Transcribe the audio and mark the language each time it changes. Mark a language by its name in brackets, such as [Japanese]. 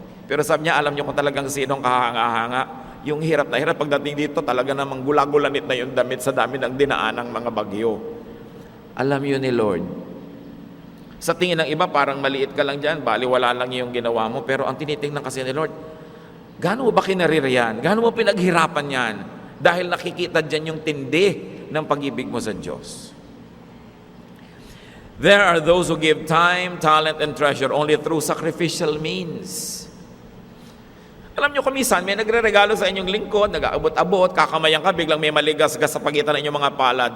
[Filipino] Pero sabi niya, alam niyo kung talagang sinong kahanga-hanga. Yung hirap na hirap pagdating dito, talaga namang gulagulanit na yung damit sa dami ng dinaanang mga bagyo. Alam yun ni Lord. Sa tingin ng iba, parang maliit ka lang dyan, baliwala lang yung ginawa mo. Pero ang tinitingnan kasi ni Lord, gaano mo ba kinaririyan? Gaano mo pinaghirapan yan? Dahil nakikita dyan yung tindi ng pag-ibig mo sa Diyos. [English] There are those who give time, talent, and treasure only through sacrificial means. [Filipino] Alam nyo, kumisan, may nagre-regalo sa inyong lingkod, nag-aabot-abot, kakamayan ka, biglang may maligas-gas sa pagitan ng inyong mga palad.